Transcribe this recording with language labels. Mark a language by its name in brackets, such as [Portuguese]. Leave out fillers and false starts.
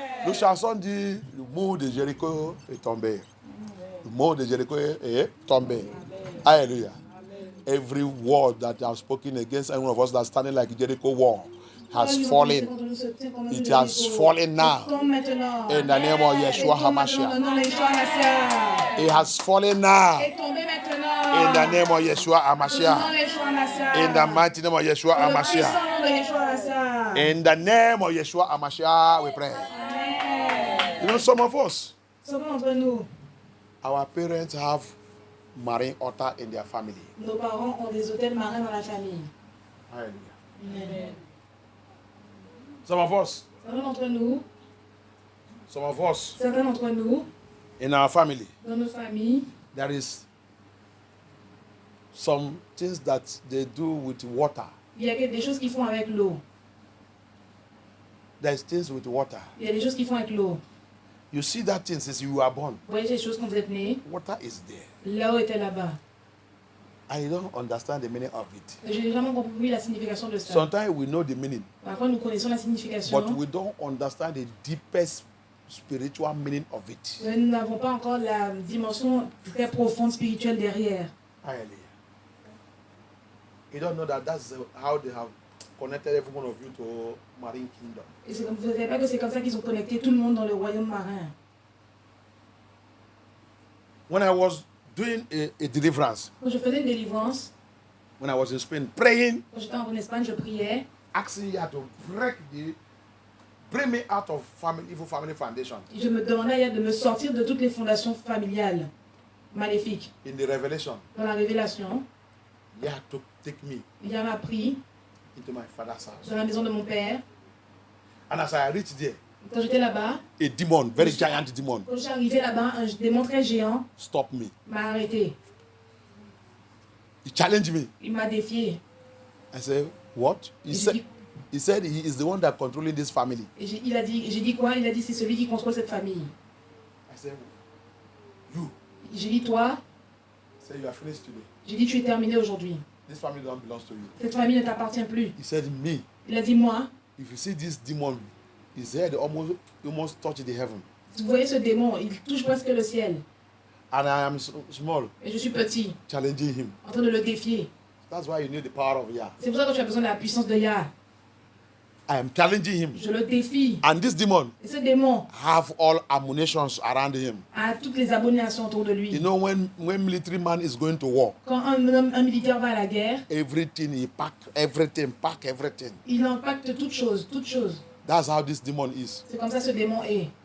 [French] Le chanson dit, le mur de Jéricho est tombé. Le mur de Jéricho est tombé. Alléluia. [English] Every word that I have spoken against any one of us that's standing like Jericho wall has fallen. It has fallen now. In the name of Yeshua HaMashiach. It has fallen now. In the name of Yeshua HaMashiach. In the mighty name of Yeshua HaMashiach. In the name of Yeshua HaMashiach, we pray. You know, some of us, our parents have marine altar in their family. [French] Nos parents ont des hôtels marins dans la famille. [English] Hallelujah. Amen. Some of us, [French] Certains d'entre nous, certains d'entre nous, [English] in our family, [French] dans nos familles, [English] there is some things that they do with water. [French] il y a des choses qu'ils font avec l'eau. [English] There's things with water. [French] Il y a des choses qui font avec l'eau. [English] You see that thing since you were born. [French] Vous voyez ces choses quand vous êtes né. [English] Water is there. [French] L'eau était là-bas. [English] I don't understand the meaning of it. [French] Je n'ai jamais compris la signification de ça. [English] Sometimes we know the meaning, [French] Parfois, nous connaissons la signification. [English] but we don't understand the deepest spiritual meaning of it. [French] Mais nous n'avons pas encore la dimension très profonde spirituelle derrière. [English] Hallelujah. You don't know that that's how they have connected every one of you to marine kingdom. [French] Et vous ne savez pas que c'est comme ça qu'ils ont connecté tout le monde dans le royaume marin. [English] When I was doing a deliverance, [French] Quand je faisais une délivrance, [English] when I was in Spain, praying, [French] quand j'étais en Espagne, je priais. [English] asking you to bring me out of evil family foundation. [French] Et je me demandais de me sortir de toutes les fondations familiales maléfiques. [English] In the revelation, [French] Dans la révélation, [English] you had to take me [French] il m'a pris [English] into my father's house. [French] dans la maison de mon père. [English] And as I reached there, [French] Quand j'étais là-bas, [English] a demon, very giant demon, [French] quand je suis arrivé là-bas, un démon très géant [English] stopped me. [French] m'a arrêté. [English] He challenged me. [French] Il m'a défié. [English] I said, what? [French] Et j'ai [English] He said he is the one that controlling this family. [French] il a dit, j'ai dit quoi? Il a dit c'est celui qui contrôle cette famille. [English] I said, you. [French] J'ai dit toi. [English] He said, you are finished today. [French] J'ai dit tu es terminé aujourd'hui. [English] This family don't belong to you. [French] Cette famille ne t'appartient plus. [English] He said, me. [French] Il a dit moi. [English] If you see this demon, his head almost touch the heaven. [French] Vous voyez ce démon, il touche presque le ciel. [English] And I am small, [French] Et je suis petit, [English] challenging him. [French] en train de le défier. [English] That's why you need the power of Yah. [French] C'est pour ça que tu as besoin de la puissance de Yah. [English] I am challenging him. [French] Je le défie. [English] And this demon [French] Et ce démon [English] have all ammunitions around him. [French] a toutes les abominations autour de lui. [English] You know, when military man is going to war, [French] Quand un militaire va à la guerre, [English] everything he pack everything. [French] il impacte toute chose, toute chose. [English] That's how this demon is. [French] C'est comme ça que ce démon est.